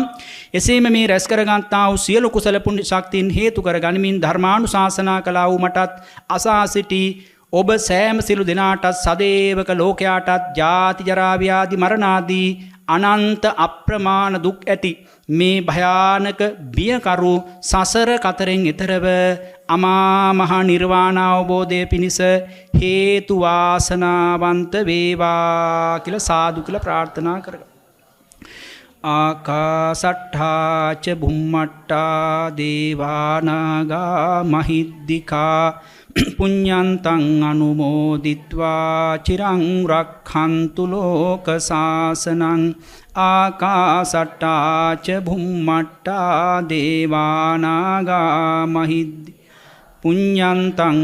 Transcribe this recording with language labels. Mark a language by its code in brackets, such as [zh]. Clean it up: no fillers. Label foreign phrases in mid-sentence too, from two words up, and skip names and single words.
[si] එසේම මේ රැස් කරගන්නා වූ සියලු කුසල පුණ්‍ය ශක්තියින් හේතු කර ගනිමින් ධර්මානුශාසනා කළා වූ මටත් අසා සිටි ඔබ සෑම සිළු දෙනාටත් සදේවක ලෝකයාටත් ජාති ජරා ව්‍යාධි මරණ ආදී අනන්ත අප්‍රමාණ දුක් ඇති මේ භයානක බියකරු සසර කතරෙන් එතරව අමා මහ නිර්වාණ අවබෝධය පිණිස හේතු වාසනාවන්ත වේවා කියලා සාදු කියලා ප්‍රාර්ථනා කරගන්න. [pi] ආකාසට්ඨා ච බුම්මට්ඨා දේවානාගා මහිද්దికා පුඤ්ඤන්තං අනුමෝදිත්වා චිරං රක්ඛන්තු ලෝක සාසනං ආකාසට්ඨා ච බුම්මට්ඨා දේවානාගා මහිද්దికා පුඤ්ඤන්තං